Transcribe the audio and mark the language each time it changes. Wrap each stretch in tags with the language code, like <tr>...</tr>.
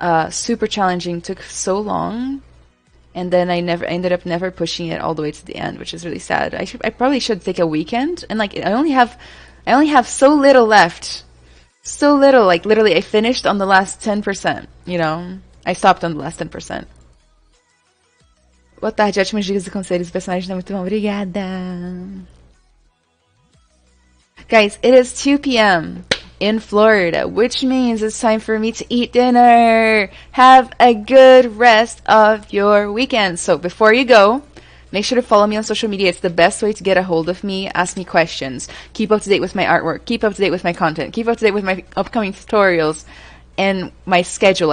<en>Super challenging, took so long, and then I ended up never pushing it all the way to the end, which is really sad. I probably should take a weekend, and like I only have so little left. So little, like literally I finished on the last 10%, you know? I stopped on the last 10%.</en> <pt>Boa tarde, ótimas dicas e conselhos, o personagem tá muito bom, obrigada.</pt> <en>Guys, it is 2 p.m. in Florida, which means it's time for me to eat dinner. Have a good rest of your weekend. So before you go, make sure to follow me on social media. It's the best way to get a hold of me, ask me questions, keep up to date with my artwork, keep up to date with my content, keep up to date with my upcoming tutorials, and my schedule.</en>